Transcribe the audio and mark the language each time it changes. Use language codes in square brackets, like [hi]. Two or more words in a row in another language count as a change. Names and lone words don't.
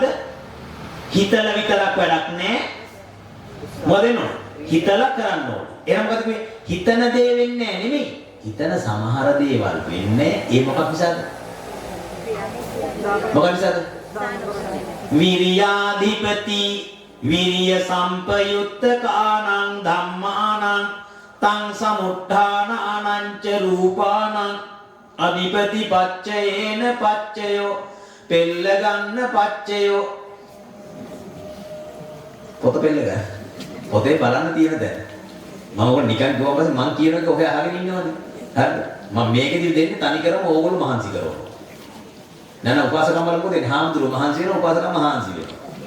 [si] හිතලා විතරක් වැඩක් නැහැ. මොකද වෙනවද? හිතලා කරන්න ඕන. එහෙනම් මොකද මේ හිතන දේ වෙන්නේ නැහැ නෙමෙයි. හිතන සමහර දේවල් වෙන්නේ ඒ මොකක් නිසාද? මොකක් නිසාද? [pi] විරියාධිපති විරිය සම්පයුත්ත කානං ධම්මානං තං සමුත්ථාන අනංච රූපානං අධිපති පච්චයේන පච්චයෝ [si] පෙල්ල ගන්න [pi] පච්චයෝ [si] පොත පෙල්ල ගන්න පොතේ බලන්න තියෙන දැන් මම ඔක නිකන් ගියා පස්සේ මං කියන එක ඔය අහගෙන ඉන්නවද හරිද මම මේකෙදි දෙන්නේ තනි කරම ඕගොල්ලෝ මහන්සි කරනවා නෑ උපාසකම් වල දෙන්නේ හාමුදුරුවෝ මහන්සි වෙනවා උපාසකම් මහන්සි වෙනවා